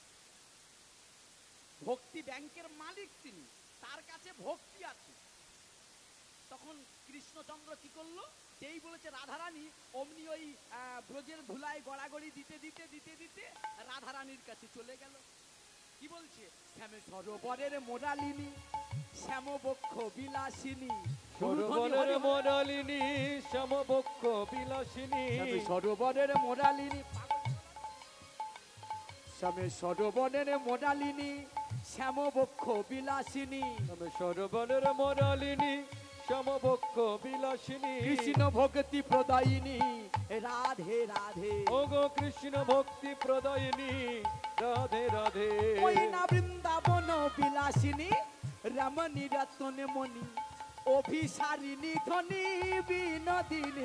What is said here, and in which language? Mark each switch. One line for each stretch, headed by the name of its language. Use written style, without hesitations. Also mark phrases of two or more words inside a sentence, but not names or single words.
Bangla: ভক্তি ব্যাংকের মালিক তিনি, তার কাছে ভক্তি আছে। তখন কৃষ্ণচন্দ্র কি করলো? যেই বলেছে রাধারানী, অমনি ওই ব্রজের ধুলায় গড়াগড়ি দিতে দিতে দিতে দিতে রাধারানীর কাছে চলে গেল। কি বলছে? শ্যামে সরোবরের মোরালিনী, শ্যামবক্ষ বিলাসিনী, সরোবরের মোরালিনী, শ্যামবক্ষ বিলাসিনী, সরোবরের মোরালিনী, শ্যামে সরোবরের মোরালিনী, শ্যামবক্ষ বিলাসিনী, সরোবরের মোরালিনী, সমবক্ষ বিলাসিনী কৃষ্ণ ভক্তি প্রদায়িনী রাধে রাধে। ওগো কৃষ্ণ ভক্তি প্রদায়িনী রাধে রাধে। ওই না বৃন্দাবন বিলাসিনী রমণী রত্নে মণি অভিসারিণী ধনী বিনোদিনী।